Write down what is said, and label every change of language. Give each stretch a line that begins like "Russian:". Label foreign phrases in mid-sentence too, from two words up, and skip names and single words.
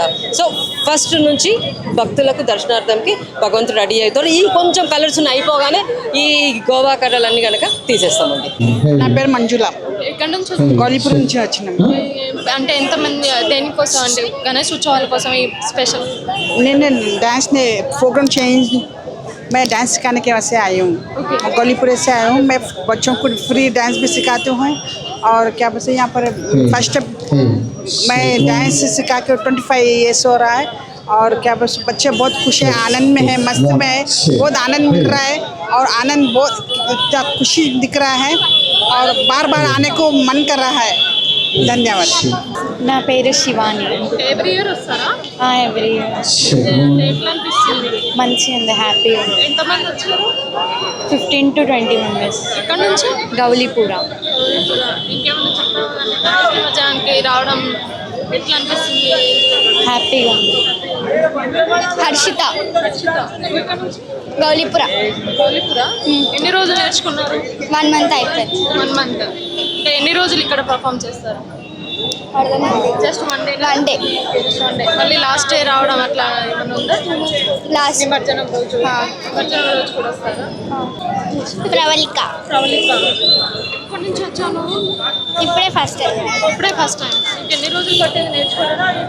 English: so first
Telugu: నుంచి భక్తులకు దర్శనార్థంకి భగవంతుడు రెడీ అవుతారు. ఈ కొంచెం కలర్స్ అయిపోగానే ఈ గోవా కర్రలన్నీ కనుక తీసేస్తామండి. నా పేరు మంజుల, ఎక్కడి నుంచి గౌలీపురం నుంచి వచ్చినాము. అంటే ఎంతమంది దేనికోసం అండి? గణేష్ ఉత్సవాల కోసం ఈ స్పెషల్?
Hindi: నేను डांस ने
English: program change
Hindi: मैं डांस सिखाने के वास्ते आई हूँ. गौलीपुर से आई हूँ. मैं बच्चों को फ्री डांस भी सिखाती हूँ. और क्या बोलते यहाँ पर फर्स्ट मैं डांस सिखा के 25 years हो रहा है. और क्या बोलते बच्चे बहुत खुश हैं, आनंद में है, मस्त में है, बहुत आनंद मिल रहा है. और आनंद बहुत खुशी दिख रहा है और बार बार आने को मन कर रहा है.
Telugu: ధన్యవాదాలు. నా పేరు శివాని.
English: every year
Telugu: వస్తారా?
English: every year.
Telugu: ఎట్లా అనిపిస్తుంది? మంచిగా ఉంది, హ్యాపీగా ఉంది. ఎంతమంది వచ్చారు?
English: 15 to 20 మెంబర్స్.
Telugu: ఎక్కడి నుంచి? గౌలీపుర. ఇంకేమైనా చెప్తారా? నిమజ్జనానికి రావడం ఎట్లా అనిపిస్తుంది? హ్యాపీగా ఉంది. హర్షిత, గౌలీపుర. గౌలీపుర. ఎన్ని రోజులు నేర్చుకున్నారు? 1 month అయిపోయింది.
English: 1 month.
Telugu: అంటే ఎన్ని రోజులు ఇక్కడ పర్ఫామ్ చేస్తారు?
English: just 1 day. 1 day.
Telugu: మళ్ళీ
English: last day
Telugu: రావడం అట్లా ఏమైనా ఉందా? లాస్ట్ నిమజ్జనం రోజు. నిమజ్జనం రోజు కూడా వస్తారా? ప్రవళిక. ప్రవళిక. ఎక్కడి నుంచి వచ్చాను? ఇప్పుడే
English: first time.
Telugu: ఇప్పుడే
English: first time.
Telugu: ఎన్ని రోజులు పట్టింది నేర్చుకోవడానికి?